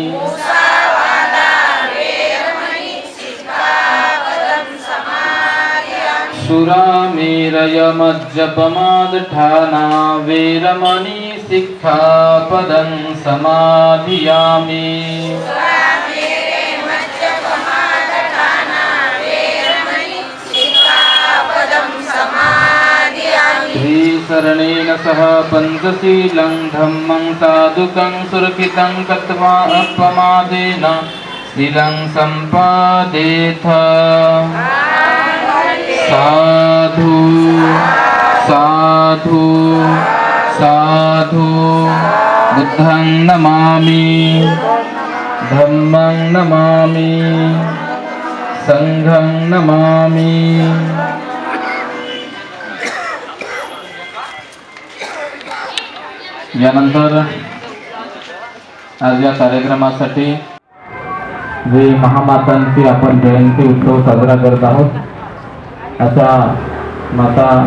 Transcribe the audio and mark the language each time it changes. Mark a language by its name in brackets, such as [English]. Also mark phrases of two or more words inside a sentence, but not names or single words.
[Pali] सुरामेरयमज्जपमादठाना वैरमणि सिक्खापदं समाधियामि श्रीशरणेन सह पञ्चशीलं धम्मं साधुकं सुरक्षितं कृत्वा अपमादेन इदं सम्पादेथ साधु साधु साधु बुद्धं नमामि धम्मं नमामि संघं नमामि। [Marathi] यानंतर आज या कार्यक्रमासाठी जे महामातांची आपण जयंती उत्सव साजरा करत आहोत अशा माता